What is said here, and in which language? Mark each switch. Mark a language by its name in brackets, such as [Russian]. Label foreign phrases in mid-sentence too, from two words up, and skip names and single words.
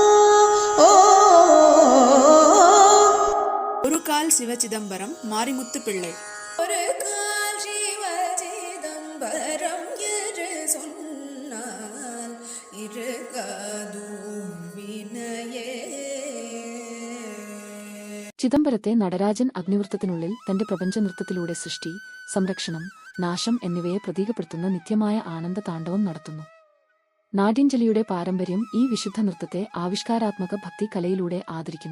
[Tamil] ஒரு கால் சிவ சிதம்பரம் மாரிமுத்து பிள்ளை. ஒரு கால் சிவ சிதம்பரம் என்று சொன்னால் இருக்காதும் வினையே. [Malayalam] ചിദംബരത്തെ നടരാജൻ അഗ്നിവൃത്തത്തിനുള്ളിൽ തന്റെ പ്രപഞ്ച നൃത്തത്തിലൂടെ സൃഷ്ടി, സംരക്ഷണം, നാശം എന്നിവയെ പ്രതീകപ്പെടുത്തുന്ന നിത്യമായ ആനന്ദ താണ്ഡവം നടത്തുന്നു. നാട്യാഞ്ജലിയുടെ പാരമ്പര്യം ഈ വിശുദ്ധ നൃത്തത്തെ ആവിഷ്കാരാത്മക ഭക്തി കലയിലൂടെ ആദരിക്കുന്നു.